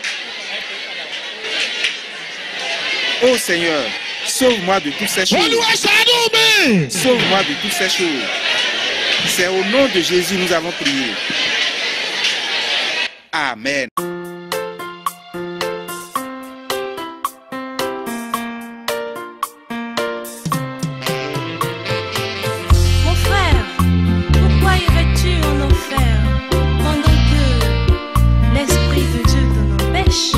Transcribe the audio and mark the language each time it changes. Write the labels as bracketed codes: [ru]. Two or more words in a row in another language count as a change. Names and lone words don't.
[fr] Ô Seigneur, sauve-moi de toutes ces choses. [yo] Olúwa ṣàánú mi. [fr] Sauve-moi de toutes ces choses. C'est au nom de Jésus nous avons prié. Amen. Mon frère, pourquoi irais-tu en enfer pendant que l'Esprit de Dieu t'en empêche?